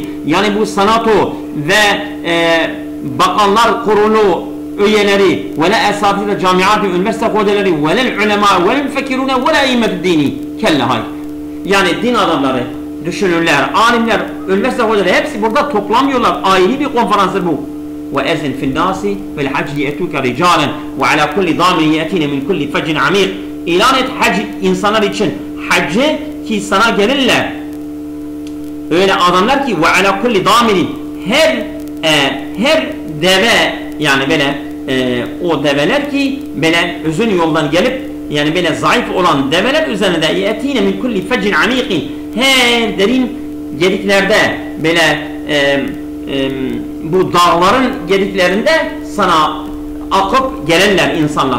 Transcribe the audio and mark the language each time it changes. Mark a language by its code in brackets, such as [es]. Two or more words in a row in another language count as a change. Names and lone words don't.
[tr] Yani bu senato ve bakanlar kurulu üyeleri [ar] ولا أساتذة الجامعات, [tr] üniversite hocaları [ar] ولا العلماء ولا المفكرون ولا أئمة الدين. [tr] Kelle hayır. Yani din adamları, düşünürler, alimler, üniversite hocaları hepsi burada toplamıyorlar. Ayrı bir konferansdır bu. [ar] وَاَذِنْ فِي النَّاسِ وَالْحَجِّ يَأْتُوكَ رِجَالًا وَعَلَى كُلِّ ضَامِرٍ يَأْتِينَ مِنْ كُلِّ فَجٍ عَمِيقٍ. [tr] İlan et hac insanlar için, haccı ki sana gelirler. Öyle adamlar ki [ar] وَعَلَى كُلِّ ضَامِرٍ, [tr] her deve, yani böyle o develer ki böyle uzun yoldan gelip yani böyle zayıf olan develer üzerinde [ar] يأتين من كل فج عميق, [tr] her derin gediklerde böyle bu dağların gediklerinde sana akıp gelenler insanlar.